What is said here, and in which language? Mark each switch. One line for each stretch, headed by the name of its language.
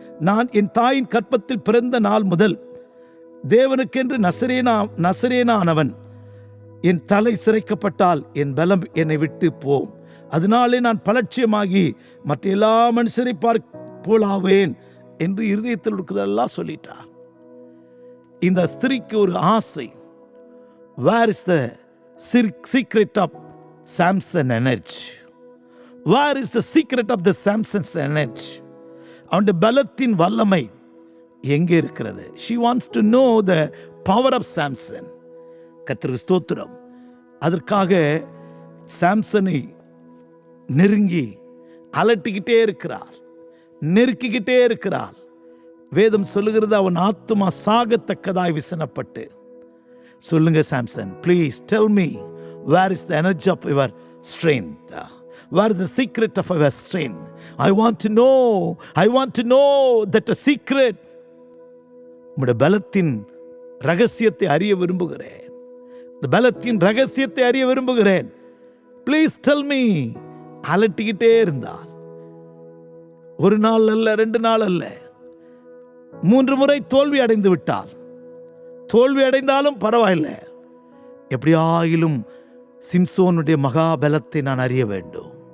Tamil: நான் என் தாயின் கற்பத்தில் பிறந்த நாள் முதல் தேவனுக்கென்று நசரேனானவன். என் தலை சிரைக்கப்பட்டால் என் பலம் என்னை விட்டு போம். அதனாலே நான் பலட்சியமாகி மற்ற எல்லா மனுஷரை போலாவேன் என்று இருதயத்தில் இருக்கிறதெல்லாம் சொல்லிட்டார். இந்த ஸ்திரீக்கு ஒரு ஆசை.
English: Where is the secret of Samson energy? Where is the secret of the Samson's energy?
Tamil: அவனுடைய பலத்தின் வல்லமை எங்கே இருக்கிறது?
English: She wants to know the power of Samson.
Tamil: கர்த்தருக்கு ஸ்தோத்திரம். அதற்காக சாம்சனை நெருங்கி அலட்டிக்கிட்டே இருக்கிறார், நெருக்கிக்கிட்டே இருக்கிறார். வேதம் சொல்லுகிறது, அவன் ஆத்துமா சாகத்தக்கதாய் விசனப்பட்டு. சொல்லுங்க
English: Samson, please tell me, where is the energy of your strength? where the secret of our strength. I want to know that a secret.
Tamil: உம்முடைய பலத்தின் ரகசியத்தை அறிய விரும்புகிறேன். இந்த பலத்தின் ரகசியத்தை அறிய விரும்புகிறேன்.
English: Please tell me.
Tamil: அலட்டிக்கிட்டே இருந்தால், ஒரு நாள் அல்ல, 2 நாள் அல்ல, 3 முறை தோல்வி அடைந்து விட்டால், தோல்வி அடைந்தாலும் பரவாயில்லை, எப்படியாயிலும் சிம்சோனுடைய மகாபலத்தை நான் அறிய வேண்டும்.